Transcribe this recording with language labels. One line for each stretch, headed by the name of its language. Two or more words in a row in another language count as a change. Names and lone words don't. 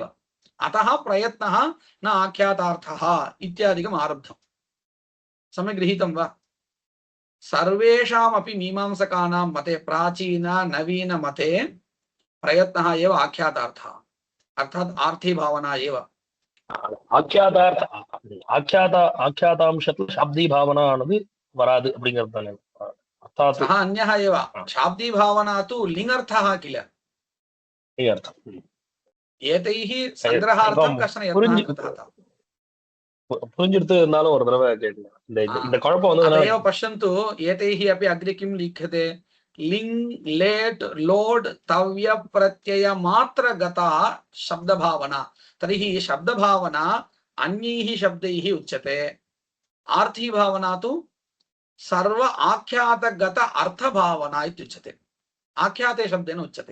Sanskrit: अतः प्रयत्नः न आख्यातार्थः इत्यादिकम् आरब्धम्। सम्यक् गृहीतं वा? सर्वेषामपि मीमांसकानां मते, प्राचीन नवीन मते प्रयत्नः एव आख्यातार्थः, अर्थात् आर्थीभावना एव।
Tamil: ஆக்கியாதாம்சத்துல சாப்தி பாவனானது வராது அப்படிங்கிறது தானே அர்த்தாத்
Sanskrit: सः अन्यः एव। शाब्दी भावना तु लिङ्गर्थः किल? एतैः सङ्ग्रहार्थं कश्चन यत्नः कृतः।
Tamil: புரிஞ்சிடுத்து இருந்தாலும் ஒரு தடவை கேட்கணும், இந்த குழப்பம் வந்து
Sanskrit: अतएव पश्यन्तु, एतैः अपि अग्रे किं लिख्यते? लिङ् लेट् लोड् तव्य प्रत्यय मात्र गता शब्दभावना। तर्हि शब्दभावना अन्यैः शब्दैः उच्यते, आर्थीभावना तु सर्व आख्यातगत अर्थभावना इत्युच्यते, आख्याते शब्देन उच्यते।